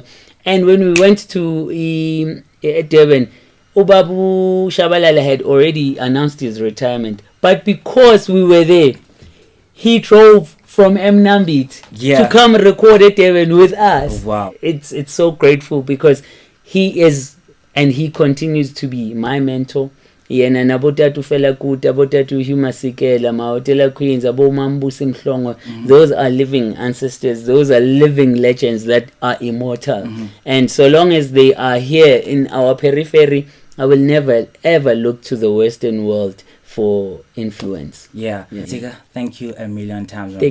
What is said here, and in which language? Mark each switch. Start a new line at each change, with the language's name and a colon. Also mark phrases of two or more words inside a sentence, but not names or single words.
English: And when we went to Durban, Babu Shabalala had already announced his retirement. But because we were there, he drove from Mnambit to come record at Durban with us. Oh, wow. It's so grateful because he is and he continues to be my mentor.
Zulu: Yena nabotatu Fela Kuti, abotatu Huma Sikela, Mahotela Queens, abo Mambusi Mhlongo.
English: Those are living ancestors. Those are living legends that are immortal. And so long as they are here in our periphery, I will never ever look to the Western world for influence. Ntsika, thank you a million times, my